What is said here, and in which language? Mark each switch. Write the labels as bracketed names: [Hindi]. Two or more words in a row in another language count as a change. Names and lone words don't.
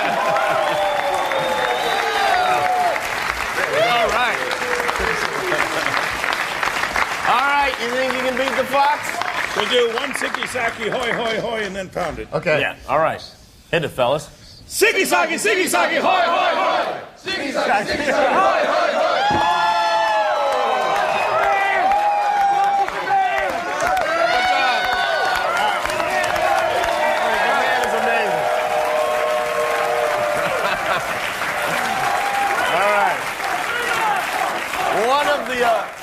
[English] All right. All right, you think you can beat the Fox? We'll do one sicky saki, hoy, hoy, hoy, and then pound it. Okay. Yeah, all right. Hit it, fellas. Sicky saki, hoy, hoy, hoy! Sicky saki, hoy, hoy, hoy! That is amazing. All right. One of the...